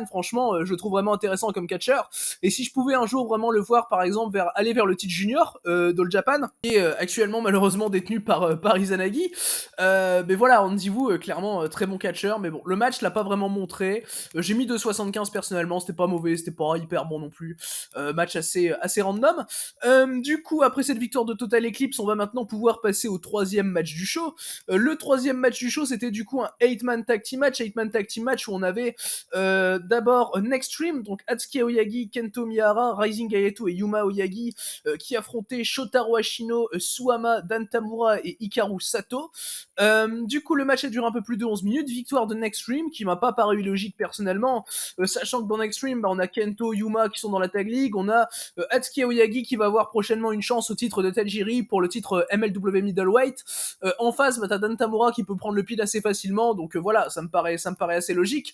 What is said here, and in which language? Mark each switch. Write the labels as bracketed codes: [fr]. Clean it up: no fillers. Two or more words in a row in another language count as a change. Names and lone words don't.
[fr] Franchement, je le trouve vraiment intéressant comme catcher. Et si je pouvais un jour vraiment le voir, par exemple, aller vers le titre junior d'All Japan, qui est actuellement malheureusement détenu par Izanagi, mais voilà, Andy Wu, clairement, très bon catcher. Mais bon, le match l'a pas vraiment montré. J'ai mis 2,75 personnellement, c'était pas mauvais, c'était pas hyper bon non plus. Match assez random. Du coup, après cette victoire de Total Eclipse, on va maintenant pouvoir passer au troisième match du show. Le troisième match du show, c'était du coup un [en] 8-man tag team match. 8-man tag team match [fr] où on avait d'abord Next Stream, donc Atsuki Aoyagi, Kento Miyahara, Rising Hayato et Yuma Aoyagi, qui affrontaient Shotaro Ashino, Suama, Dantamura et Hikaru Sato. Du coup, le match a duré un peu plus de 11 minutes. Victoire de Next Stream, qui m'a pas paru logique personnellement, personnellement, sachant que dans Extreme, on a Kento, Yuma qui sont dans la Tag League, on a Atsuki Aoyagi qui va avoir prochainement une chance au titre de Tajiri pour le titre MLW Middleweight. En face, t'as Dan Tamura qui peut prendre le pile assez facilement, donc voilà, ça me paraît assez logique.